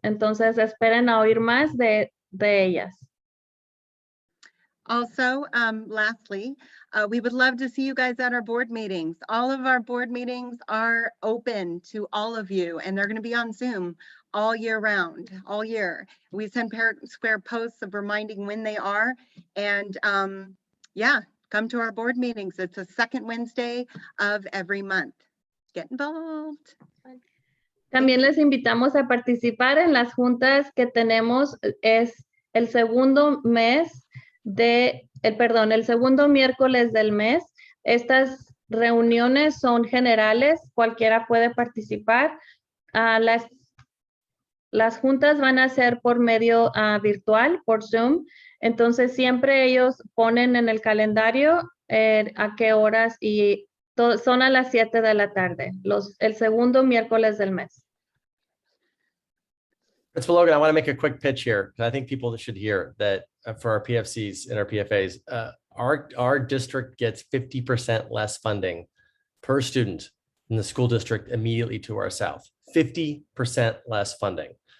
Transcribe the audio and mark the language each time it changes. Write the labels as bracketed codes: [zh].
[es] Entonces, esperen a oír más de ellas. [en] Also, lastly, we would love to see you guys at our board meetings. All of our board meetings are open to all of you, and they're going to be on Zoom all year round, all year. We send Parent Square posts of reminding when they are, and yeah, come to our board meetings. It's the second Wednesday of every month. Get involved. [es] También les invitamos a participar en las juntas que tenemos. Es el segundo el segundo miércoles del mes. Estas reuniones son generales, cualquiera puede participar. Las juntas van a ser por medio virtual, por Zoom. Entonces, siempre ellos ponen en el calendario a qué horas y son a las 7 de la tarde, el segundo miércoles del mes. [en] Principal Logan, I want to make a quick pitch here because I think people should hear that for our PFCs and our PFAs, our district gets 50% less funding per student than the school district immediately to our south. 50% less funding.